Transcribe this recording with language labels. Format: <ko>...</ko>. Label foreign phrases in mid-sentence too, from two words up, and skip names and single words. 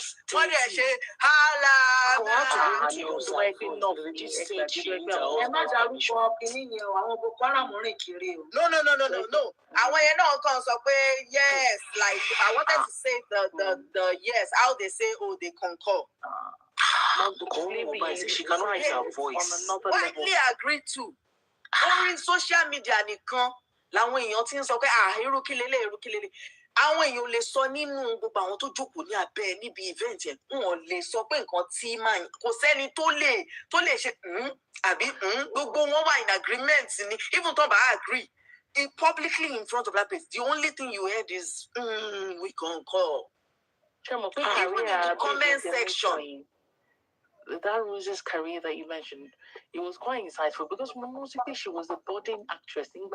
<en>What they say, no. I want to know yes, like I wanted to say the yes, how they say they concur. She cannot raise her voice. Widely agreed to. Only social media</en> <yo>nìkan làwọn èèyàn ti ń sọ pé irú kí lélẹ̀. Àwọn èèyàn lè sọ nínú gbogbo àwọn tó jókòó ní abẹ́ níbi event yẹn wọn lè sọ pé nǹkan tí máa kò sẹ́ni tó lè ṣe àbí gbogbo wọn wà</yo> <en>in agreement</en> <yo>ni even tó bá</yo> <en>agree publicly in front of that place the only thing you heard is we concur. Even in the comment section. That Rose's career that you mentioned, it was quite insightful because mostly she was a budding actress.</en>